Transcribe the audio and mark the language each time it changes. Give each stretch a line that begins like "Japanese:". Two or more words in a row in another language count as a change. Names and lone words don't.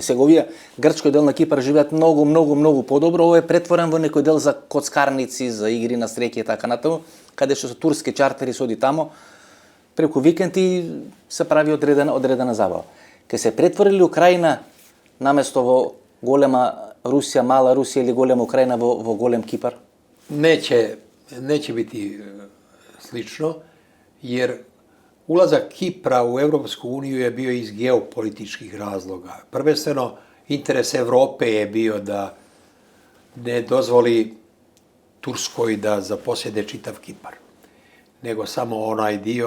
Macedonian: Сега овие грчкиот дел на Кипар живеат многу подобро, овој е претворен во некој дел за коцкарници, за игри на среќа и така натаму, каде што се турски чартери се оди тамо, преку викенди се прави одредена забава. Ке се претворили Украина наместо во голема Русија, мала Русија или голема Украина во голем Кипар?
Serbian: Neće biti slično, jer ulazak Kipra u Europsku uniju je bio iz geopolitičkih razloga. Prvenstveno, interes Evrope je bio da ne dozvoli Turskoj da zaposjede čitav Kipar, nego samo onaj dio.